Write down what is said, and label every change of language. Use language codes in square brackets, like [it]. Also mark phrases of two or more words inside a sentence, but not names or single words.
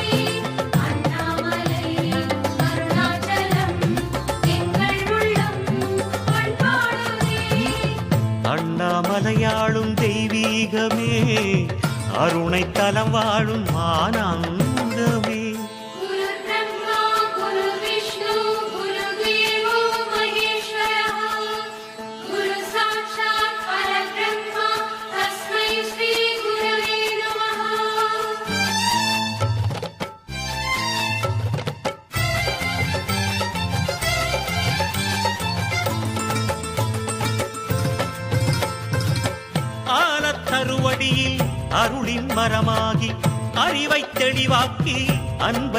[ta] அண்ணாமலை அருணாச்சலம் எங்கள் உள்ளம் பண்பாடுதே. அண்ணாமலையாளும் தெய்வீகமே அருணை தலம் வாழும் ஆனந்தமே [sa] गुरु ब्रह्मा गुरु विष्णु गुरु देवो महेश्वरः गुरु साक्षात् परब्रह्म तस्मै श्री गुरवे नमः. [ta] ஆலத்தருவடியில் அருளின் மரமாகி அறிவை தெளிவாக்கி அன்பை